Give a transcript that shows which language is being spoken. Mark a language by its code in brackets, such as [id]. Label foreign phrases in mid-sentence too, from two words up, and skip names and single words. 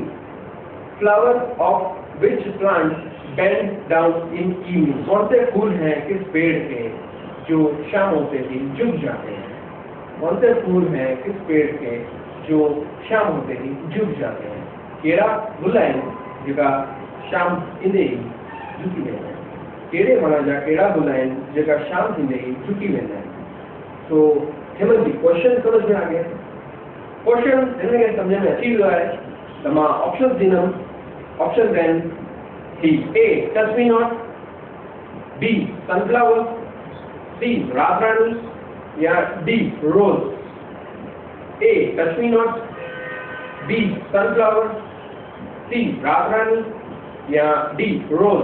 [en] Flower of which plant bend down in evening? [hi] कौन से फूल हैं किस पेड़ के जो शाम होते ही झुक जाते हैं? कौन से फूल हैं किस पेड़ के जो शाम होते ही झुक जाते हैं? [sd] केड़ा गुल आहिनि जेका शाम थींदे ई झुकी वेंदा आहिनि। कहिड़े वण जा कहिड़ा गुल आहिनि जेका शाम थींदे ई झुकी वेंदा आहिनि? [hi] तो हेमंत जी, क्वेश्चन समझ में आ गया? [sd] क्वेश्चन हिन खे सम्झ में अची वियो आहे त मां ऑप्शन ॾींदुमि। ऑप्शन आहिनि ही, [en] A touch me not, B sunflower, C रात रानी या D rose. A touch me not, B sunflower, C रात रानी या D rose.